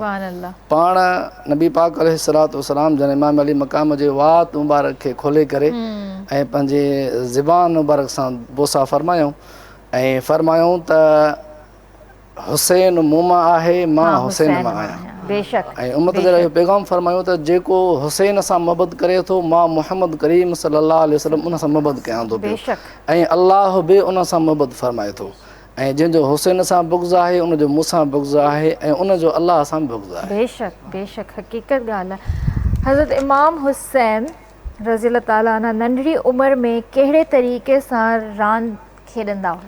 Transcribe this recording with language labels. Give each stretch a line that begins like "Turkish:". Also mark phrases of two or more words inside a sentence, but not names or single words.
Sindhi: पाण नबी पाक
Arabic: عليه الصلاة والسلام
Sindhi: जन इमाम अली मक़ाम जे वात मुबारक खे खोले करे ऐं पंहिंजे ज़बान मुबारक सां बोसा फरमायूं ऐं फरमायूं त हुसैन मूं मां आहे मां हुसैन मां आहियां. बेशक. ऐं उम्मत जे लाइ पैगाम फरमायूं त जेको हुसैन सां मोहबत करे थो मां मुहम्मद करीम
Arabic: صلى الله عليه وسلم
Sindhi: उन सां मोहबत कयां थो पियो ऐं अल्लाह बि उन सां मोहबत फरमाए थो ऐं जंहिंजो हुसैन सां बुग़्ज़ आहे उनजो मूंसां बुग़्ज़ आहे ऐं उनजो अल्लाह सां बुग़्ज़ आहे. बेशक बेशक हक़ीक़त ॻाल्हि आहे. हज़रत इमाम हुसैन
Arabic: رضي الله تعالى عنه
Sindhi: नंढड़ी उमिरि में कहिड़े तरीक़े सां रांदि खेॾंदा हुआ?